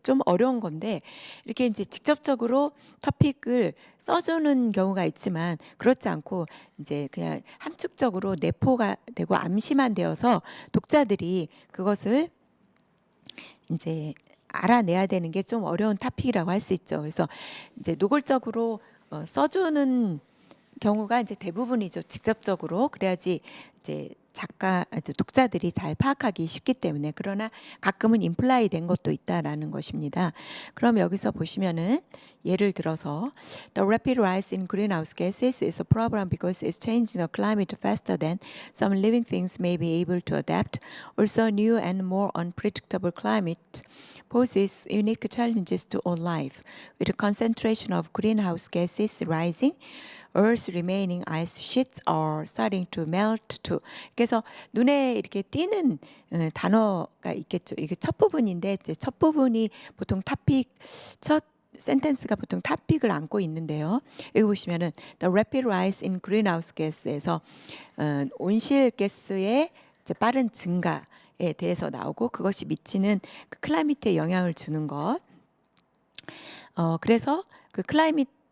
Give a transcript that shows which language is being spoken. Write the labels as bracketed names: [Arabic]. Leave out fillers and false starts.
[Korean] 좀 어려운 건데 이렇게 이제 직접적으로 토픽을 써주는 경우가 있지만 그렇지 않고 이제 그냥 함축적으로 내포가 되고 암시만 되어서 독자들이 그것을 이제 알아내야 되는 게 좀 어려운 토픽이라고 할 수 있죠. 그래서 이제 노골적으로 써주는 경우가 이제 대부분이죠. 직접적으로 그래야지 이제 독자들이 잘 파악하기 쉽기 때문에 그러나 가끔은 임플라이 된 것도 있다라는 것입니다. 그럼 여기서 보시면은 예를 들어서 [English] The rapid rise in greenhouse gases is a problem because it's changing the climate faster than some living things may be able to adapt. Also, new and more unpredictable climate poses unique challenges to all life. With the concentration of greenhouse gases rising, Earth's remaining ice sheets are starting to melt too. [Korean] 그래서 눈에 이렇게 띄는 단어가 있겠죠. 이게 첫 부분인데 이제 첫 부분이 보통 첫 센텐스가 보통 토픽을 안고 있는데요. 여기 보시면은 [English] The rapid rise in greenhouse gas [Korean] 에서 온실가스의 이제 빠른 증가에 대해서 나오고 그것이 미치는 그 클라이밋에 영향을 주는 것. 그래서 그 클라이밋